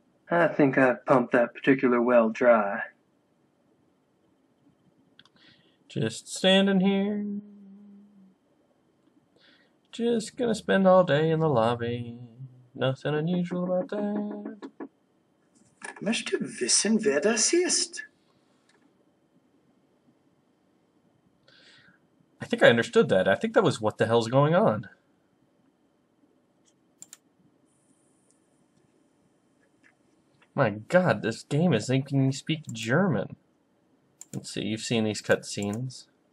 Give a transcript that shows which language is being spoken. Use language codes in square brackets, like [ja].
[en] I think I've pumped that particular well dry. Just standing here. Just gonna spend all day in the lobby. Nothing unusual about that. [de] Möchte wissen, wer das ist. [en] I think I understood that. I think that was what the hell's going on. My god, this game is making me speak German. Let's see, you've seen these cutscenes.